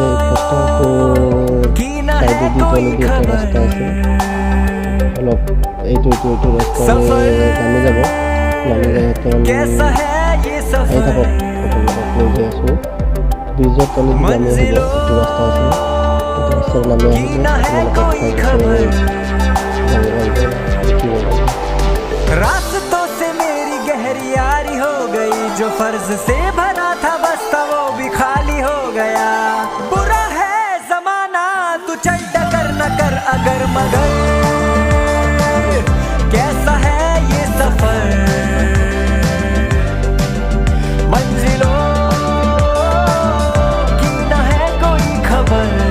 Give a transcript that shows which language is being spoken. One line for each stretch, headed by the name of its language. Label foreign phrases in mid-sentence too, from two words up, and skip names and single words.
Assamese: এই পোষ্টাৰটো চাইডেদি তলেদি এটা ৰাস্তা আছে, অলপ এইটো ৰাস্তাৰে নামি যাব। নামি যাই আহি থাকক, আপোনালোকক লৈ যাই আছোঁ। ব্ৰিজৰ তলেদি নামি আহিব, এইটো ৰাস্তা আছে, এইটো ৰাস্তাৰে নামি আহিব।
Hindi: रास्तों से मेरी गहरी यारी हो गई, जो फर्ज से भरा था बस्ता वो भी खाली हो गया। बुरा है जमाना तू चल डगर न कर अगर मगर, कैसा है ये सफर मंजिलों की न है कोई खबर।